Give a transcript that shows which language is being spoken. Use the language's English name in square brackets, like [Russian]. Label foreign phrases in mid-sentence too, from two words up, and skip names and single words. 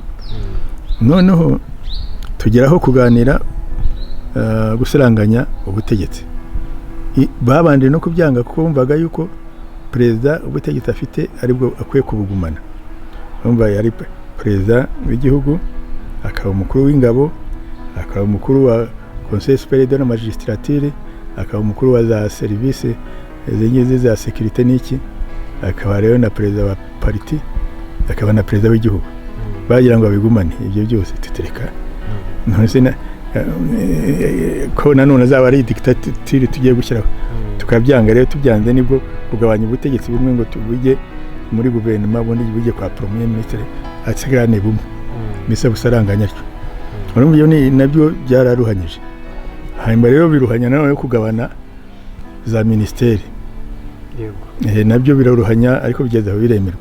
[Kinyarwanda] Noneho tugeraho kuganira gusaranganya ubutegetsi babanje no kubyanga kumvaga yuko perezida ubutegetsi afite aribwo akwiye kubugumana. Bumva yari perezida w'igihugu akaba umukuru w'ingabo akaba umukuru wa Conseil supérieur de la magistrature akaba umukuru wa za service zingize za sécurité n'iki akaba rero na perezida wa parti akaba na perezida w'igihugu bagira ngo abigumane ibyo byose tutereka none se ko nanone azaba ari dictature tugiye gushyiraho tukabyanga rero tubyanze nibwo kugabanya ubutegetsi bumwe ngo tubujye muri guverinoma bundi bujye kwa [French] premier ministre [Kinyarwanda] atsigane bumwe mbese busaranganya cyo urumva iyo nabyo byararuhanyije hanyuma rero biruhanya nanone kugabana za ministeri nabyo biraruhanya ariko bigeze aho biremerwa.